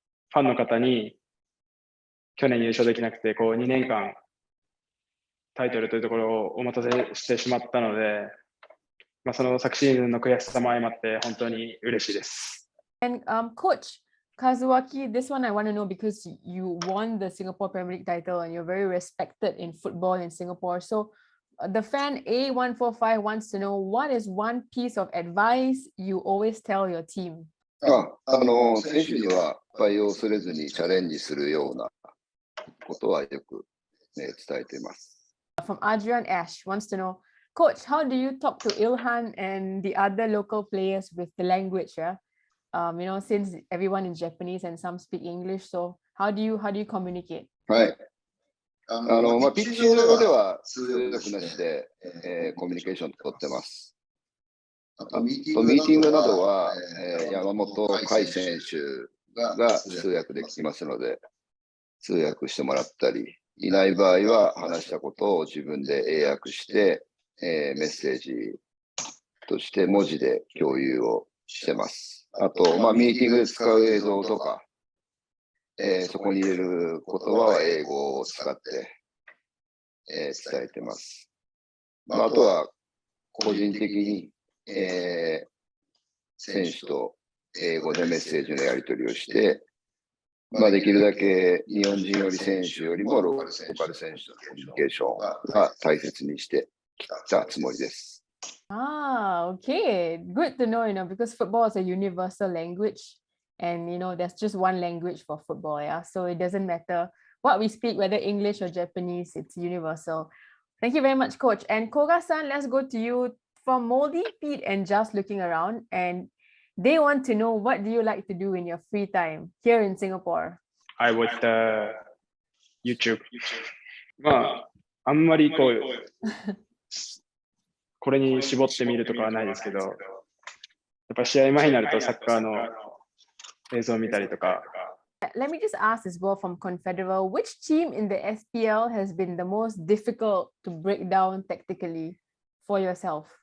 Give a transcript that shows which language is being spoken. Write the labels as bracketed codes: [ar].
[ja] ファンの方に去年優勝できなくて2年間タイトルというところをお待たせしてしまったので、その昨シーズンの悔しさも相まって本当に嬉しいです。 [en] And Coach Kazuaki, this one I want to know because you won the Singapore Premier League title and you're very respected in football in Singapore. So the fan A145 wants to know, what is one piece of advice you always tell your team? [ja] 選手には失敗を恐れずにチャレンジするようなことはよく、伝えています。 [en] From Adrian Ash wants to know, Coach, how do you talk to Ilhan and the other local players with the language? Yeah? Since everyone is Japanese and some speak English, so how do you communicate? [ja] はい。ピッチ上では通訳なしで、コミュニケーション取ってます。ミーティングなどは、山本海選手が通訳できますので、通訳してもらったり、いない場合は話したことを自分で英訳して、メッセージとして文字で共有をしてます。あと、ミーティングで使う映像とか、そこに入れる言葉は英語を使って、伝えてます。あとは、個人的に、選手と英語でメッセージのやり取りをして、できるだけ日本人より選手よりもローカル選手とコミュニケーションが大切にしてきたつもりです。 [en] Okay. Good to know, because football is a universal language and, there's just one language for football, yeah? So it doesn't matter what we speak, whether English or Japanese, it's universal. Thank you very much, Coach. And Koga-san, let's go to you. From Moldy, Pete, and Just Looking Around, and they want to know, what do you like to do in your free time here in Singapore? I watch the YouTube. [ja] あんまりこれに絞ってみるとかはないですけど、やっぱ試合前になるとサッカーの映像を見たりとか。 [en] Let me just ask as well from Confederal, which team in the SPL has been the most difficult to break down tactically for yourself?